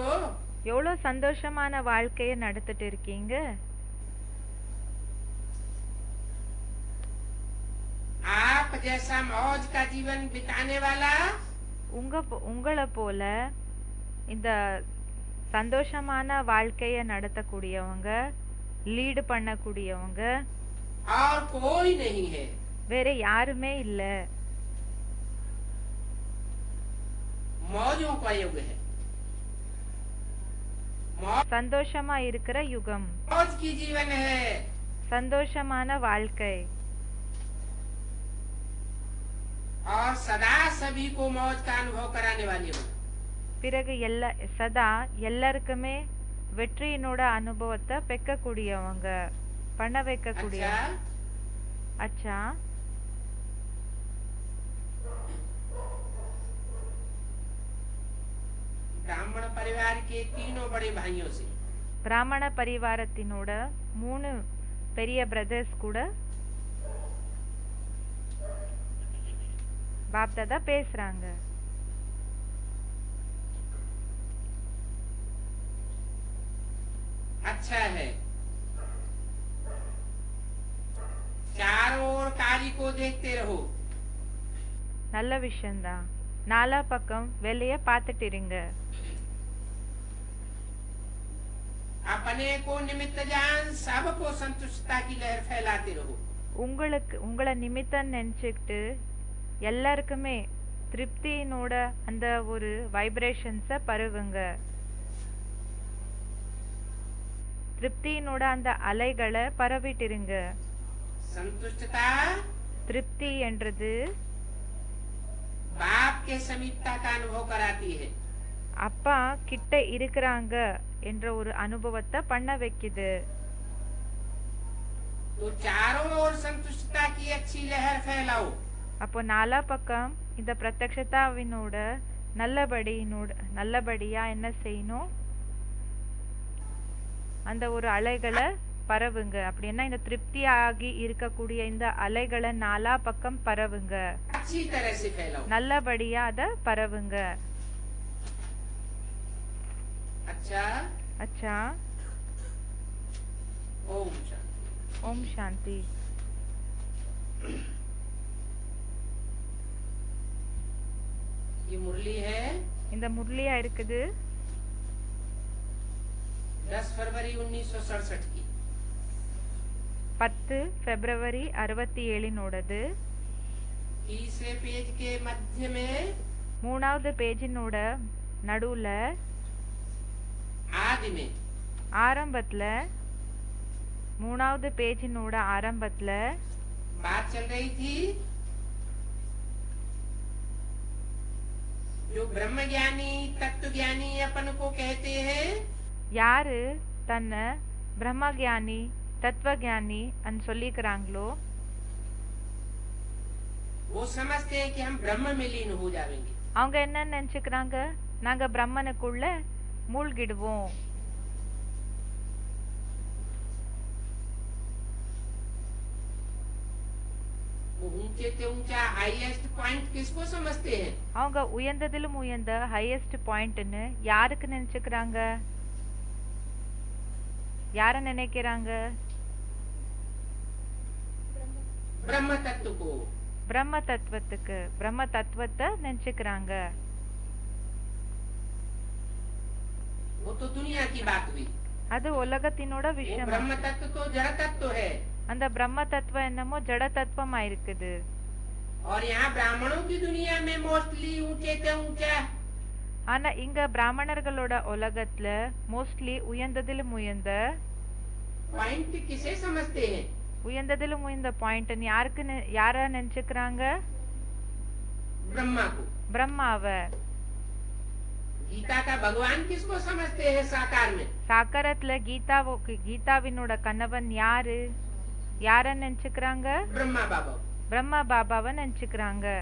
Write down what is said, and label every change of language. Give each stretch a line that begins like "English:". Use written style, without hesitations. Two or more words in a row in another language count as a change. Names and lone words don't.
Tamil: எவ்வளவு சந்தோஷமான வாழ்க்கைய நடத்திட்டு இருக்கீங்க.
Hindi: आप जैसा मौज का जीवन बिताने वाला
Tamil: உங்களை போல இந்த சந்தோஷமான வாழ்க்கைய நடத்தக்கூடியவங்க, லீடு பண்ணக்கூடியவங்க
Hindi: और कोई नहीं है।
Tamil: வேற யாருமே இல்ல.
Hindi: मौजों का युग है।
Tamil: சந்தோஷமா இருக்கிற யுகம்,
Hindi: मौज की जीवन है।
Tamil: சந்தோஷமான வாழ்க்கை.
Hindi: और सदा सभी को मौज का अनुभव कराने वाली हो।
Tamil: பிறகு சதா எல்லாருக்குமே வெற்றியினோட அனுபவத்தை பெக்கக்கூடியவங்க, பண்ண வைக்கக்கூடிய.
Hindi: अच्छा ब्राह्मण परिवार के तीनों बड़े भाइयों से
Tamil: பிராமண பரிவாரத்தினோட 3 பெரிய பிரதர்ஸ் கூட பாப் தாதா பேசுறாங்க.
Hindi: अच्छा है, चारों ओर काली को देखते रहो।
Tamil: நல்ல விஷயம்தான். நாலா பக்கம் வெளிய பார்த்துட்டு இருங்க.
Hindi: अपने को निमित्त जान सबको संतुष्टता की लहर फैलाते रहो।
Tamil: உங்களை நிமித்தம் நினைச்சுக்கிட்டு எல்லாருக்குமே திருப்தியினோட அந்த ஒரு வைப்ரேஷன்ஸ பரவுங்க. திருப்தியினோட அந்த அலைகளை பரவிட்டிருங்க.
Hindi: संतुष्टता
Tamil: திருப்தி என்றது
Hindi: बाप के समीपता का अनुभव कराती है।
Tamil: அப்பா கிட்ட இருக்கிறாங்க என்ற ஒரு அனுபவத்தை பண்ண வைக்குது.
Hindi: तो चारों ओर संतुष्टता की अच्छी लहर फैलाओ।
Tamil: அப்போ நாலா பக்கம் இந்த பிரத்யக்ஷதாவினோட நல்லபடியா என்ன செய்யணும், அந்த ஒரு அலைகளை பரவுங்க. அப்படின்னா இந்த திருப்தி ஆகி இருக்கக்கூடிய இந்த அலைகளை நாலா பக்கம் பரவுங்க,
Hindi: अच्छी तरह से फैलाओ।
Tamil: நல்லபடியா அத பரவுங்க.
Hindi: अच्छा अच्छा ओम शांति।
Tamil: ஓம் சாந்தி.
Hindi: ये मुरली है।
Tamil: இந்த முரளியா இருக்குது
Hindi: 10 फरवरी 1967 की।
Tamil: 10 பிப்ரவரி 67
Hindi: तीसरे पेज के मध्य में
Tamil: மூணாவது பேஜினோட நடுவுல
Hindi: आदि में
Tamil: ஆரம்பத்துல மூணாவது பேஜினோட ஆரம்பத்துல
Hindi: बात चल रही थी जो ब्रह्म ज्ञानी तत्व ज्ञानी अपन को कहते हैं,
Tamil: யாரு தன்னை பிரம்மஞானி தத்துவஞானி அன்னு சொல்லிக்கிறாங்களோ
Hindi: वो समझते हैं कि हम ब्रह्म में लीन हो जाएंगे।
Tamil: அவங்க என்ன நினைச்சுக்கிறாங்க, நாங்க பிரம்மனுக்குள்ள மூழ்கிடுவோம்।
Hindi: वो ऊंचे से ऊंचा
English: highest point
Hindi: किसको समझते हैं?
Tamil: அவங்க உயர்ந்ததிலும் உயர்ந்த
English: highest point
Tamil: யாருக்கு நினைச்சுக்கிறாங்க, யார நினைக்கிறாங்க?
Hindi: ब्रह्म तत्व को।
Tamil: பிரம்ம தத்துவத்துக்கு, பிரம்ம தத்துவத்தை நினைச்சுக்கிறாங்க।
Hindi: वो तो दुनिया की बात हुई।
Tamil: அது உலகத்தினோட
Hindi: वो
Tamil: விஷயம்।
Hindi: ब्रह्म तत्व तो जड़ तत्व है
Tamil: அந்த பிரம்ம தத்துவம் என்னமோ ஜட தத்துவமா இருக்குது।
Hindi: और यहाँ ब्राह्मणों की दुनिया में मोस्टली ऊंचे से ऊंचा
Tamil: ஆனா இங்க பிராமணர்களோட உலகத்துல மோஸ்ட்லி உயர்ந்ததிலும் உயர்ந்த
Hindi: पॉइंट किसे समझते हैं?
Tamil: உயர்ந்ததிலும் உயர்ந்த பாயிண்ட் யாருக்கு யார நினைச்சுக்கிறாங்க?
Hindi: ब्रह्मा को।
Tamil: பிரம்மாவ।
Hindi: गीता का भगवान किसको समझते हैं साकार में?
Tamil: சாக்கரத்துல கீதாவினோட கணவன் யாரு, யார நினைச்சுக்கிறாங்க?
Hindi: ब्रह्मा बाबा।
Tamil: பிரம்மா பாபாவை நினைச்சுக்கிறாங்க।